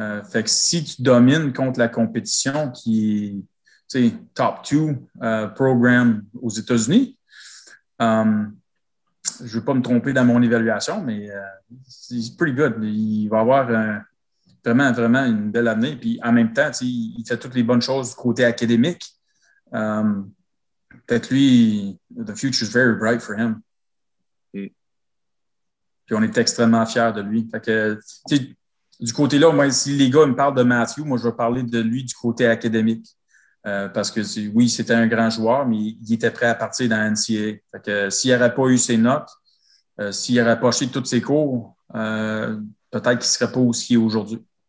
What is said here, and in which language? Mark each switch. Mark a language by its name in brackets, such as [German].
[French] Fait que si tu domines contre la compétition qui est top 2 programme aux États-Unis, je ne veux pas me tromper dans mon évaluation, mais c'est [English] pretty good. [French] Il va avoir vraiment, vraiment une belle année. Puis en même temps, il fait toutes les bonnes choses du côté académique. Peut-être lui, [English] the future is very bright for him. [French] Puis on est extrêmement fiers de lui. Fait que, du côté-là, moi, si les gars me parlent de Matthew, moi, je vais parler de lui du côté académique. Parce que oui, c'était un grand joueur, mais il était prêt à partir dans la NCAA. Fait que s'il n'aurait pas eu ses notes, s'il n'aurait pas acheté tous ses cours, peut-être qu'il ne serait pas où il est aujourd'hui.